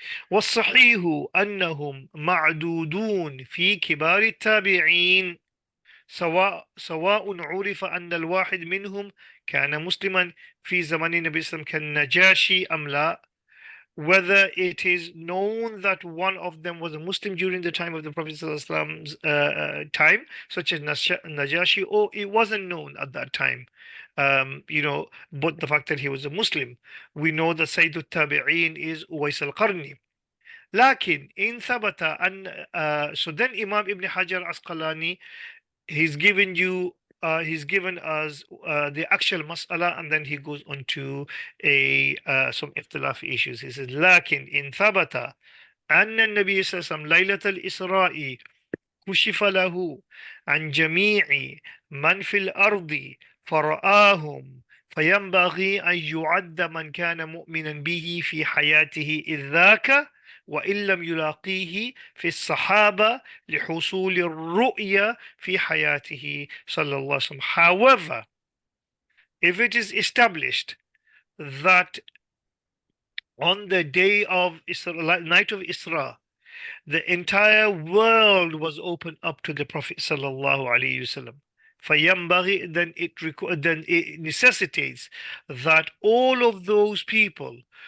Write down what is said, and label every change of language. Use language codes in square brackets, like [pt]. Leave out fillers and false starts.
[ar] والصحيح أنهم معدودون في كبار التابعين سواء عرف أن الواحد منهم كان مسلما في زمن النبي صلى الله عليه وسلم كالنجاشي أم لا. [en] Whether it is known that one of them was a Muslim during the time of the Prophet ﷺ's time, such as Najashi, or it wasn't known at that time. But the fact that he was a Muslim, we know that Sayyid al-Tabi'een is Uwais al-Qarni. [ar] لكن إن ثبت أن [en] so then Imam Ibn Hajar Asqalani, he's given us the actual mas'ala, and then he goes on to some اختلاف issues. He says [ar] لكن إن ثبت أن النبي صلى الله عليه وسلم ليلة الإسراء كشف له عن جميع من في الأرض فرآهم فينبغي أن يعد من كان مؤمنا به في حياته إذ ذاك وإن لم يلاقيه في الصحابة لحصول الرؤية في حياته صلى الله عليه وسلم. [en] However, if it is established that on the day of Isra, night of Isra, the entire world was opened up to the Prophet sallallahu alaihi wasallam, فينبغي, then it necessitates that all of those people